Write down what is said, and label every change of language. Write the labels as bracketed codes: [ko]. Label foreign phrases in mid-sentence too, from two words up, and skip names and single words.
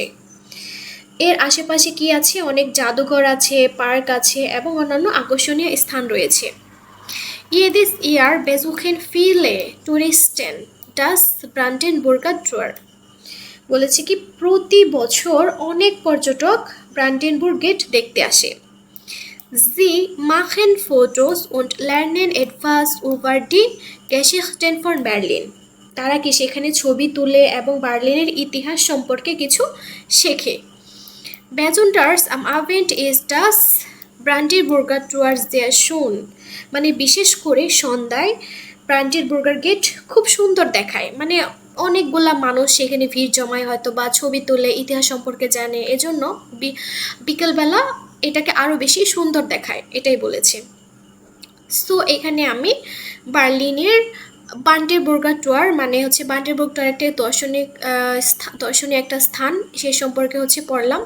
[bn] এর আশেপাশে কি আছে, অনেক জাদুঘর আছে, পার্ক আছে এবং অন্যান্য আকর্ষণীয় স্থান রয়েছে। [de] Jedes Jahr besuchen viele Touristen das Brandenburger Tor. [bn] বলেছে কি প্রতি বছর অনেক পর্যটক ব্রান্ডেনবুর্গ গেট দেখতে আসে। [de] Sie machen Fotos und lernen etwas über die Geschichten von Berlin. [bn] তারা কি সেখানে ছবি তুলে এবং বার্লিনের ইতিহাস সম্পর্কে কিছু শেখে। [de] Besonders am Abend ist das Brandenburger Tor sehr schön. [bn] মানে বিশেষ করে সন্ধ্যায় ব্রান্ডেনবুর্গার গেট খুব সুন্দর দেখায়, মানে অনেকগুলা মানুষ সেখানে ভিড় জমায়, হয়তো বা ছবি তুলে ইতিহাস সম্পর্কে জানে, এজন্য বিকেলবেলা এটাকে আরও বেশি সুন্দর দেখায়, এটাই বলেছে। সো এখানে আমি বার্লিনের ব্রান্ডেনবুর্গার টোর মানে হচ্ছে ব্রান্ডেনবুর্গ টোর একটা দর্শনীয় একটা স্থান, সে সম্পর্কে হচ্ছে পড়লাম।